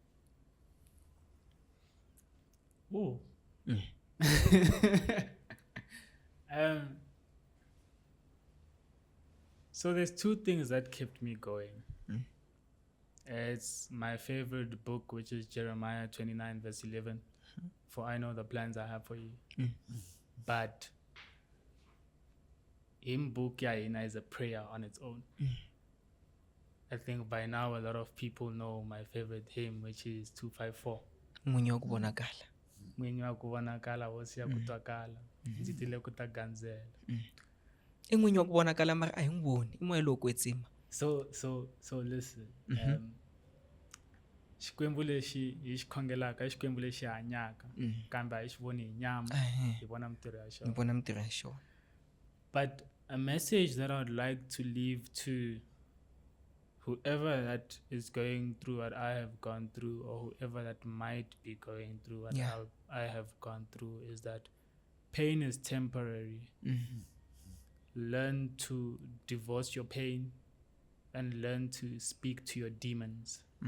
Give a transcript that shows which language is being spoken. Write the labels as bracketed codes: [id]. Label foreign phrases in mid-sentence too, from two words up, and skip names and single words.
[en] So there's two things that kept me going. It's my favorite book, which is Jeremiah 29 verse 11. For I know the plans I have for you. But in book Yaina is a prayer on its own. I think by now a lot of people know my favorite hymn, which is 254. [ts] n'winyi wa ku vonakala Mwinyi wa ku vonakala hosi ya ku twakala ndzi tile ku ta gandzela. i n'winyi wa ku vonakala mara a hi n'wi voni i moya lowo kwetsima [en] So listen. [ts] Xikwembu lexi hi xi khongelaka i Xikwembu lexi hanyaka kambe a hi xi voni hi nyama hi vona mintirho ya ni xona. vona mintirho ya xona [en] But a message that I would like to leave to whoever that is going through what I have gone through, or whoever that might be going through what Yeah. I have gone through, is that pain is temporary. Learn to divorce your pain and learn to speak to your demons.